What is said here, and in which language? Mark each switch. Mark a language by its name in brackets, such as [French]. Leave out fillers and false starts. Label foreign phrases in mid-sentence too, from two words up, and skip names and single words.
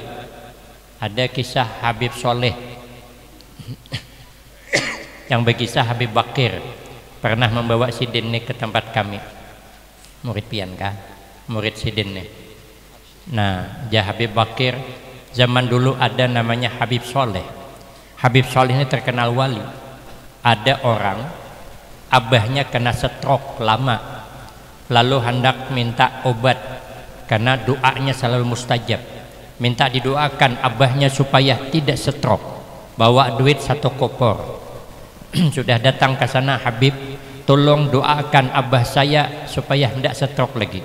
[Indonesian] Ada kisah Habib Soleh yang berkisah Habib Bakir pernah membawa sidin ke tempat kami. [Banjar] Murid pian kah? Murid sidin [Indonesian] Nah, Habib Bakir zaman dulu ada namanya Habib Soleh. Habib Soleh ini terkenal wali. Ada orang abahnya kena stroke lama, lalu hendak minta obat karena doanya selalu mustajab. Minta didoakan abahnya supaya tidak stroke. Bawa duit 1 kopor. Sudah datang ke sana, Habib, tolong doakan abah saya supaya tidak stroke lagi.